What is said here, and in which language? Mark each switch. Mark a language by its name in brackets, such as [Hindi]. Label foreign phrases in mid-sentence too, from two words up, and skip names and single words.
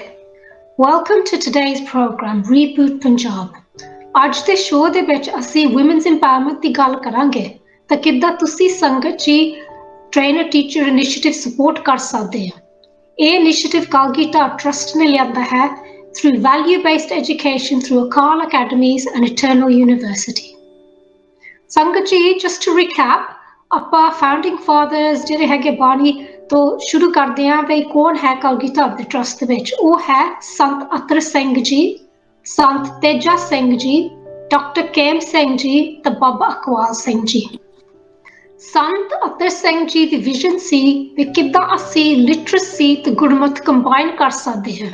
[English] welcome to today's program ਰੀਬੂਟ ਪੰਜਾਬ। [Punjabi] ਅੱਜ ਦੇ ਸ਼ੋਅ ਦੇ ਵਿੱਚ ਅਸੀਂ [English] women's empowerment [Punjabi] ਦੀ ਗੱਲ ਕਰਾਂਗੇ ਤਾਂ ਕਿੱਦਾਂ ਤੁਸੀਂ ਸੰਗਤ ਜੀ [English] trainer teacher initiative support [Punjabi] ਕਰ ਸਕਦੇ ਹੋ। ਇਹ ਇਨੀਸ਼ੀਏਟਿਵ ਕਾਲਗੀਧਰ ਟਰਸਟ ਨੇ ਲਿਆਂਦਾ ਹੈ [English] through value-based education through Akal Academies and Eternal University. [Punjabi] ਸੰਗਤ ਜੀ, [English] just to recap, [Punjabi] ਆਪਾਂ [English] founding fathers [Punjabi] ਜਿਹੜੇ ਹੈਗੇ ਬਾਣੀ ਤੋਂ ਸ਼ੁਰੂ ਕਰਦੇ ਹਾਂ ਵੀ ਕੌਣ ਹੈ ਕਲਗੀਧਰ ਦੇ ਟਰਸਟ ਦੇ ਵਿੱਚ। ਉਹ ਹੈ ਸੰਤ ਅਤਰ ਸਿੰਘ ਜੀ, ਸੰਤ ਤੇਜਾ ਸਿੰਘ ਜੀ, ਡਾਕਟਰ ਕੇਮ ਸਿੰਘ ਜੀ ਤੇ ਬਾਬਾ ਅਕਵਾਲ ਸਿੰਘ ਜੀ। ਸੰਤ ਅਤਰ ਸਿੰਘ ਜੀ ਦੀ ਵਿਜ਼ਨ ਸੀ ਵੀ ਕਿੱਦਾਂ ਅਸੀਂ ਲਿਟਰੇਸੀ ਤੇ ਗੁਰਮਤਿ ਕੰਬਾਈਨ ਕਰ ਸਕਦੇ ਹਾਂ।